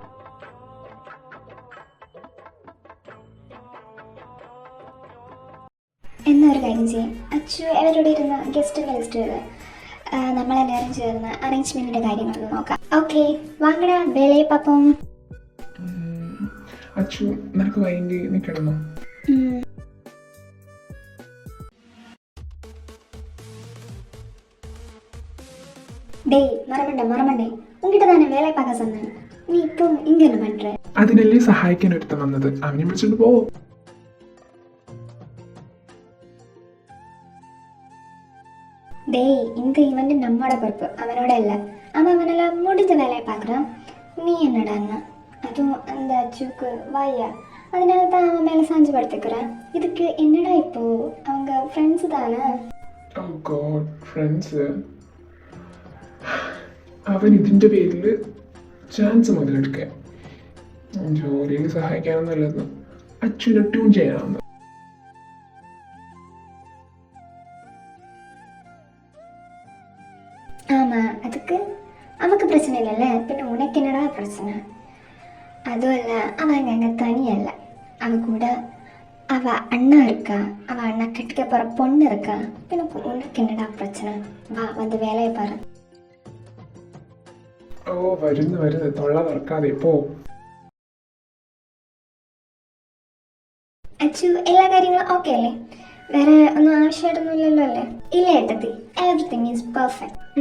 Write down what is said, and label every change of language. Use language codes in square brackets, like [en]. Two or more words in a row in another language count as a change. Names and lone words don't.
[ml] എന്നൊരു കാര്യം ചെയ്യാം, അച്ചു അവരോട് ഇരുന്ന് ഗസ്റ്റിൻ്റെ ലിസ്റ്റ് എഴുതുക. നമ്മളെല്ലാവരും ചേർന്ന് അറേഞ്ച്മെൻറ്റിൻ്റെ കാര്യങ്ങളൊന്ന് നോക്കാം. [ta] ஓக்கே வாங்கடா வேலைய பாப்போம். [ml] അച്ചു നിനക്ക് വയ്യെങ്കിൽ നീ കിടന്നു. [ta] டேய் மறமண்டே உங்ககிட்ட தானே வேலை பார்க்க சொன்னேன். நீ இப்போ இங்க என்ன பண்ற? [ml] അതിനല്ലേ സഹായിക്കാൻ ഒരുത്തൻ വന്നത്. അവനെ വിളിച്ചോണ്ട് പോ. [ta] டேய் இந்த இவன் நம்மோட பொறுப்பு, அவனோட இல்லை. அவனெல்லாம் முடிஞ்ச வேலையை பார்க்குறான். நீ என்னடா அண்ணா? அதுவும் அந்த அச்சுக்கு வாயா, அதனால தான் அவன் மேலே சாஞ்சு படுத்துக்கிறான். இதுக்கு என்னடா இப்போ? அவங்க ஃப்ரெண்ட்ஸு தானே. [en] Oh God, friends. [ml] അവൻ ഇതിൻ്റെ പേരിൽ ചാൻസ് മുതലെടുക്കാൻ ജോലിയിൽ സഹായിക്കാനൊന്നുമല്ലെന്ന് അച്ഛനെ ട്യൂൺ ചെയ്യാനാവുന്നത്. [ta] ஆமாம், அதுக்கு அவனுக்கு பிரச்சனை இல்லைல்ல, பின்ன உனக்கு என்னடா பிரச்சனை? அதுவும் இல்லை, அவன் அங்கே தனியல்ல, அவ கூட அவ அண்ணா இருக்கா, அவ அண்ணா கட்டிக்க போகிற பொண்ணு இருக்கா. பின்ன உனக்கு என்னடா பிரச்சனை? வா வந்து வேலையை பாரு. [ml] ഓ വരുന്നു തൊള്ള തുറക്കാതെ പോ. അച്ചു എല്ലാ കാര്യങ്ങളും ഓക്കെ അല്ലേ? വേറെ ഒന്നും ആവശ്യമായിട്ടൊന്നും ഇല്ലല്ലോ അല്ലേ? ഇല്ല ഏട്ടത്തി, [en] everything is perfect.